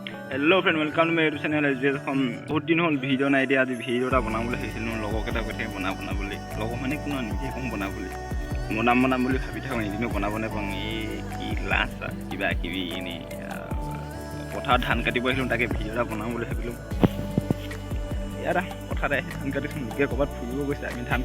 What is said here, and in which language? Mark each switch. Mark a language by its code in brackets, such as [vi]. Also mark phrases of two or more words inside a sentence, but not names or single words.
[en] hello friend welcome to my YouTube channel SBS [as] বহুত দিন হ'ল ভিডিঅ নাই দিয়া আজি ভিডিও এটা বনাবলৈ ভাবিছিলো লগকেইটা কৈ থাকে বনা বুলি লগ মানে কোনো নিজে কম বনাম বুলি ভাবি থাকোঁ এদিনো বনাব নাপাওঁ এই কি লাজ কিবা কিবি এনে পথাৰত ধান কাটিব আহিলোঁ তাকে ভিডিও এটা বনাম বুলি ভাবিলোঁ ইয়াত পথাৰত আহি ধান কাটিছোঁ লোকে ক'ৰবাত ফুৰিব গৈছে আমি ধান